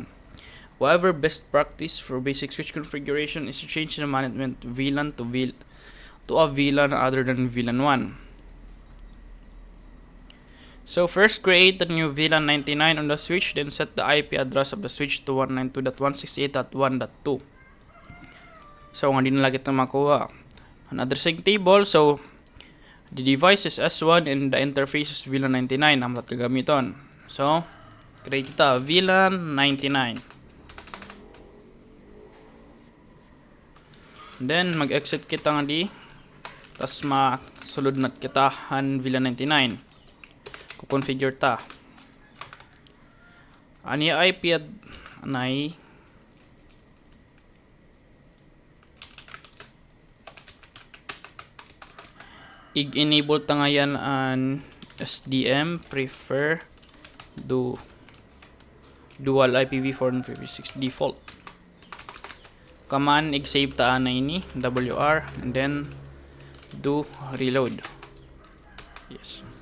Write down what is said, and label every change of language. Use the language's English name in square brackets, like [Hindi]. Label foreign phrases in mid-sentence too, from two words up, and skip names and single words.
[English] However, best practice for basic switch configuration is to change the management VLAN to a VLAN other than VLAN 1. So first create a new VLAN 99 on the switch, then set the IP address of the switch to 192.168.1.2. [Waray] So nga din na lagi itong makuha an [English] addressing table. So the device is S1 and the interface is VLAN 99 [Waray] ang matat kagamiton. So create kita VLAN 99. Then mag-exit kita nga di. Tas masulod nat kita han VLAN 99. Kukonfigure ta. Ani IP anay enable ta ngayon an [English] SDM prefer dual IPv4 and IPv6 default. [Waray] Command save ta anay ni WR [English] and then do reload. Yes.